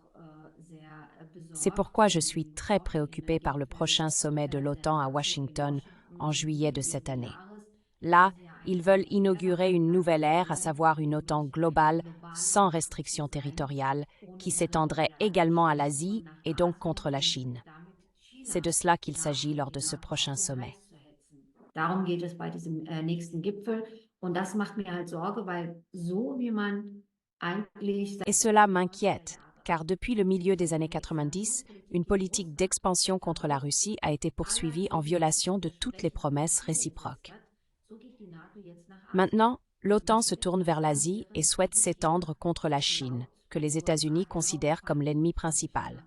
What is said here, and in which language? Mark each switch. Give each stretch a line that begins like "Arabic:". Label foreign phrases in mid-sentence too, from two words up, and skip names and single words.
French: C'est pourquoi je suis très préoccupée par le prochain sommet de l'OTAN à Washington en juillet de cette année. Là, ils veulent inaugurer une nouvelle ère, à savoir une OTAN globale, sans restrictions territoriales, qui s'étendrait également à l'Asie et donc contre la Chine. C'est de cela qu'il s'agit lors de ce prochain sommet.
German: Darum geht es bei diesem nächsten Gipfel. Und das macht mir halt Sorge, weil so wie man eigentlich...
French: Et cela m'inquiète, car depuis le milieu des années 90, une politique d'expansion contre la Russie a été poursuivie en violation de toutes les promesses réciproques. Maintenant, l'OTAN se tourne vers l'Asie et souhaite s'étendre contre la Chine, que les États-Unis considèrent comme l'ennemi principal.